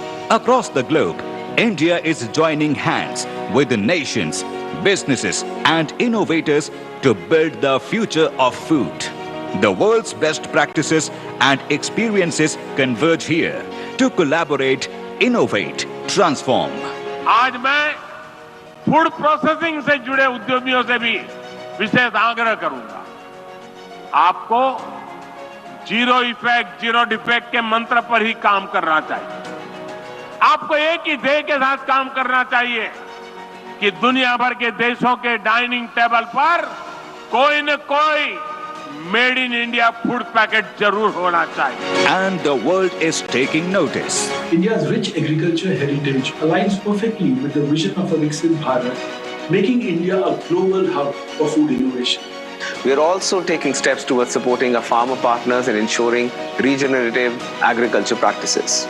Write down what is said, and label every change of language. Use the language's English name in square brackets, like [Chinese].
[English] Across the globe, India is joining hands with the nations, businesses and innovators to build the future of food. The world's best practices and experiences converge here to collaborate, innovate transform. [Hindi] आज मैं food processing से जुड़े उद्यमियों से भी विशेष आग्रह करूंगा। आपको जीरो इफेक्ट, जीरो डिफेक्ट के मंत्र पर ही काम करना चाहिए। आपको एक ही ध्येय के साथ काम करना चाहिए कि दुनिया भर के देशों के डाइनिंग टेबल पर कोई न कोई made in India food packet जरूर होना चाहिए। [English] And the world is taking notice. India's rich agriculture heritage aligns perfectly with the vision of a Viksit Bharat, making India a global hub for food innovation. We are also taking steps towards supporting our farmer partners and ensuring regenerative agriculture practices.